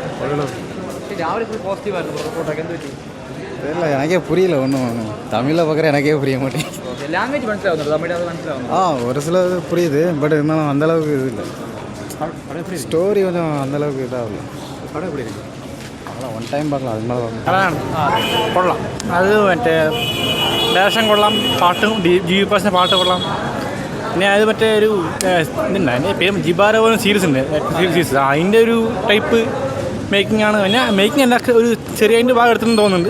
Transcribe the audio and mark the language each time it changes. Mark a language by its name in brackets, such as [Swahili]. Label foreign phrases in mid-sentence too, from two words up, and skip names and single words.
[Tamil] தெரியல, எனக்கே புரியல ஒன்றும். தமிழில் பார்க்குற எனக்கே புரிய மாட்டேங்குது. லாங்குவேஜ் மனசிலாகுது, ஒரு சில இது புரியுது, பட் இருந்தாலும் அந்தளவுக்கு இது இல்லை. ஸ்டோரி கொஞ்சம் அந்தளவுக்கு இதாகல. படம் எப்படி இருக்குது? அதெல்லாம் [English] one time [Tamil] பார்க்கலாம், அது மேலே [Malayalam] കൊള്ളാം. അത് മറ്റേ ഡയറക്ഷൻ കൊള്ളാം, പാട്ടും GV പാട്ട് കൊള്ളാം. പിന്നെ അത് മറ്റേ ഒരു ഇതുണ്ട്, അതിൻ്റെ പേര് ജിബാര പോലെ സീരീസ് ഉണ്ട്, സീരീസ്. അതിൻ്റെ ഒരു ടൈപ്പ് മേക്കിംഗ് ആണ്. പിന്നെ മേക്കിംഗ് എല്ലാ ഒരു ചെറിയ അതിൻ്റെ ഭാഗം എടുത്തെന്ന് തോന്നുന്നുണ്ട്.